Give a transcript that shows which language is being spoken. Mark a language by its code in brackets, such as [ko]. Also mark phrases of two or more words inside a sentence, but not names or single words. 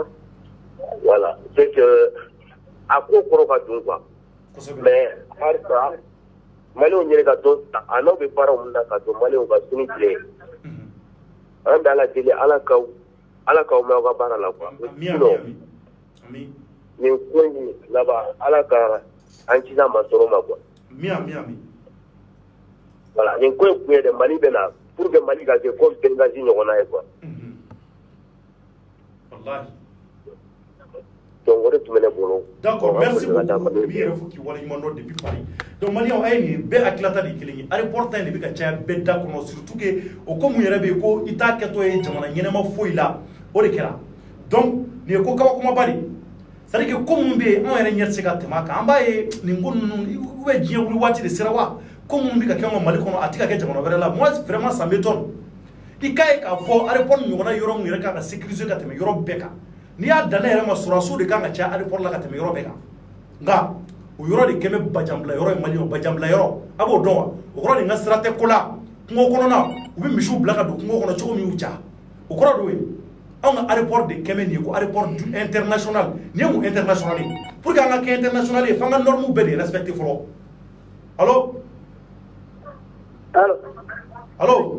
[fr] voilà c'est que [bm] a ko kɔrɔ ka dun quoi mais halisa maliyɛnw ɲini ka dɔn a n'aw bɛ baaraw min na ka dɔn maliyɛnw ka sini tile an bɛ ala deli ala k'aw mɛn aw ka baara la quoi sinon nin ko in laban ala ka an kisi a ma sɔrɔ ma quoi voilà nin ko in kun ye dɛ Mali bɛ na [fr] pour que [bm] Mali ka kɛ comme Benghazi ɲɔgɔnna ye quoi donc o de tun bɛ ne bolo [fr] d'accord merci beaucoup [bm] i b'i yɛrɛ fo k'i waleɲuman dɔn depuis Paris donc maliyɛnw a ye nin bɛɛ hakilata de ye kelen ye aéroport ta in de bɛ ka caya bɛɛ da kɔnɔ [fr] surtout que [bm] o ko mun yɛrɛ bɛ yen ko i t'a kɛtɔ ye jamana ɲɛnɛma foyi la o de kɛra donc nin ye ko kabakomaba de [fr] c'est-à-dire que comme on [bm] be on yɛrɛ ɲɛ se ka tɛmɛ a kan an b'a ye nin ko ninnu [fr] ou bien [bm] diɲɛ wuli waati de sera wa ko minnu bɛ ka kɛ an ka Mali kɔnɔ a tɛ ka kɛ jamana wɛrɛ la [fr] moi vraiment ça m'étonne [bm] i ka ye k'a fɔ aéroport ɲɔgɔnna yɔrɔ min yɛrɛ kan ka sécuriser ka tɛmɛ yɔrɔ bɛɛ kan n'i y'a dan ne yɛrɛ ma sɔrɔdasiw de kan ka caya aéroport la ka tɛmɛ yɔrɔ bɛɛ kan nka o yɔrɔ de kɛ bɛ bajanbila yɔrɔ ye Maliyɛnw bajanbila yɔrɔ a b'o dɔn wa o kɔrɔ de n ka sira tɛ ko la kungo kɔnɔna u bɛ misiw bila ka don kungo kɔnɔ cogo min y'u ja o kɔrɔ de ye anw ka aéroport de kɛ bɛ nin ye ko [fr] aéroport international [bm] nin ye mun international ye [fr] pour que [bm] an ka kɛ international ye f'an ka normes bɛɛ de respecter fɔlɔ allo allo